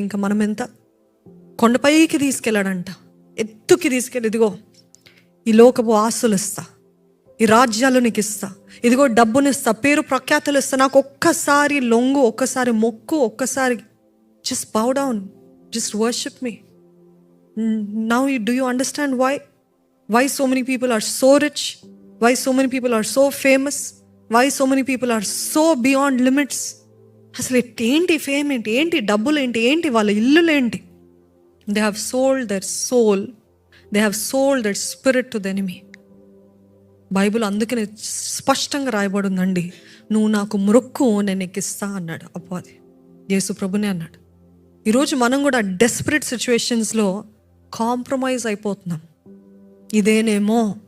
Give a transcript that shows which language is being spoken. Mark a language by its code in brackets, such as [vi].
[te] ఇంకా మనం ఎంత కొండపైకి తీసుకెళ్ళాడంట, ఎత్తుకి తీసుకెళ్ళి, ఇదిగో ఈ లోకపు ఆస్తులు ఇస్తా, ఈ రాజ్యాలు నీకు ఇస్తా, ఇదిగో డబ్బునిస్తా, పేరు ప్రఖ్యాతులు ఇస్తా, నాకు ఒక్కసారి లొంగు, ఒక్కసారి మొక్కు, ఒక్కసారి [en] Just bow down, just worship me. Now do you understand why so many people are so rich, why so many people are so famous, why so many people are so beyond limits? [te] అసలు ఏంటి fame ఏంటి, ఏంటి డబ్బులు ఏంటి వాళ్ళ ఇల్లులు ఏంటి? [en] They have sold their soul, they have sold their spirit to the enemy. [te] Bible అందుకనే స్పష్టంగా రాయబడి ఉందండి, నువ్వు నాకు మొక్కు నేను నీకు ఇస్తా అన్నాడు అపవాది. యేసు ప్రభునే అన్నాడు. ఈరోజు మనం కూడా డెస్పరేట్ సిచ్యువేషన్స్లో కాంప్రమైజ్ అయిపోతున్నాం. ఇదేనేమో